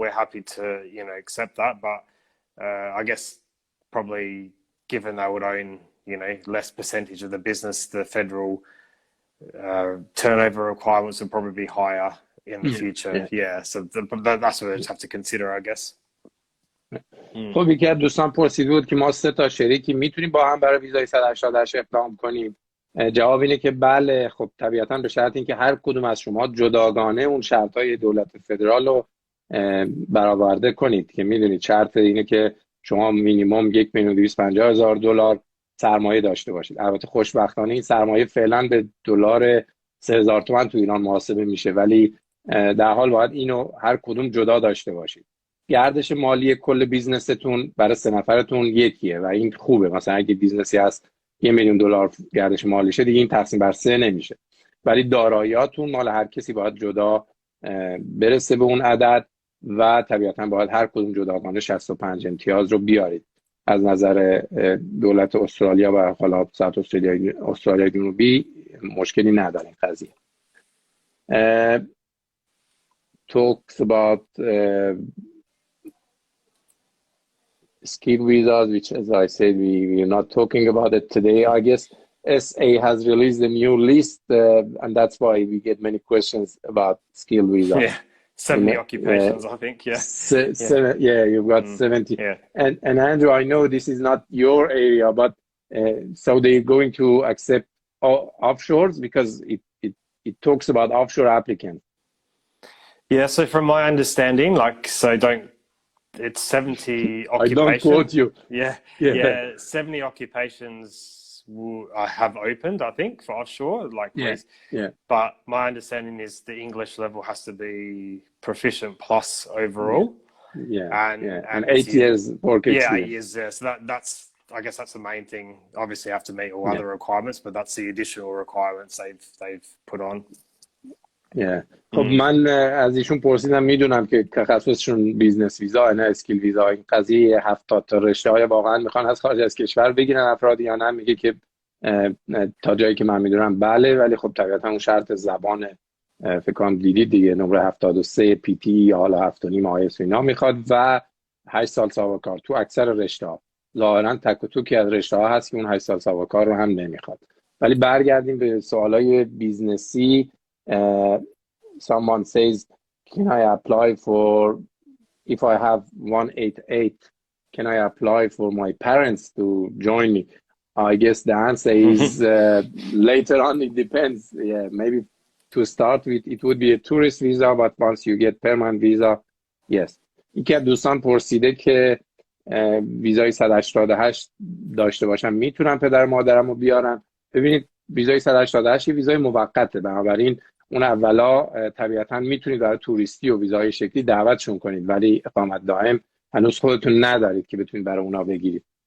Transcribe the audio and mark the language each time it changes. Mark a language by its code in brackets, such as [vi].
[en] We're happy to accept that, but I guess probably given they would own less percentage of the business, the federal turnover requirements would probably be higher in the future. So that's what I just have to consider, I guess. [fa] خب یکی از دوستان پرسیده بود که ما 3 تا شریکی میتونیم با هم برای ویزای 188 اقدام کنیم. جواب اینه که بله. خب طبیعتا به شرط اینکه هر کدوم از شما جداگانه اون شرطهای دولت فدرال رو برآورده کنید، که میدونید شرط اینه که شما مینیمم $1,250,000 سرمایه داشته باشید. البته خوشبختانه این سرمایه فعلا به دلار 3000 تومان تو ایران محاسبه میشه، ولی در حال باید اینو هر کدوم جدا داشته باشید. گردش مالی کل بیزنستون برای 3 نفرتون یکیه و این خوبه. مثلا اگه بیزنسی هست $1,000,000 گردش مالیشه، دیگه این تقسیم بر 3 نمیشه، ولی داراییاتون مال هر کسی باید جدا برسه به اون عدد و طبیعتا باید هر کدوم جداگانه 65 امتیاز رو بیارید. از نظر دولت استرالیا و حالا ساعت استرالیای جنوبی مشکلی نداره این قضیه. [en] talks about skill visas, which, as I said, we're not talking about it today. I guess SA has released a new list, and that's why we get many questions about skill visas. Yeah, 70 occupations, I think. Yeah. You've got 70. Yeah. And Andrew, I know this is not your area, but so they're going to accept offshores because it talks about offshore applicants. Yeah, so from my understanding, it's 70 occupations. I don't quote you. Yeah, 70 occupations have opened, I think, for offshore. But my understanding is the English level has to be proficient plus overall. And 8 years work experience. Yeah, 8 years there. So that's, I guess that's the main thing. Obviously, you have to meet all other requirements, but that's the additional requirements they've put on. [fa] خب من از ایشون پرسیدم، میدونم که تخصصشون بیزنس ویزا نه اسکیل ویزا. این قضیه 70 تا رشته های واقعا میخوان از خارج از کشور بگیرن افراد یا نه، میگه که تا جایی که من میدونم بله، ولی خب طبیعتا اون شرط زبان فکر کنم دیدید دیگه، نمره 73 پی تی یا حالا 7.5 آیس اینا میخواد و 8 سال سابقه کار تو اکثر رشته ها. ظاهرا تک و توکی از رشته ها هست که اون 8 سال سابقه کار رو هم نمیخواد. ولی برگردیم به سوالای بیزنسی. [en] Someone says, can I apply for, if I have 188, can I apply for my parents to join me? I guess the answer is later on, it depends. Yeah, maybe to start with, it would be a tourist visa, but once you get permanent visa, yes. [fa] یکی از دوستان پرسیده که ویزای 188 داشته باشم میتونم پدر مادرم رو بیارم. ببینید ویزای 188 ویزای موقته، بنابراین اون اولا طبیعتا میتونید برای توریستی و ویزای شکلی دعوتشون کنید، ولی اقامت دائم هنوز خودتون ندارید که بتونید برای اونا بگیرید.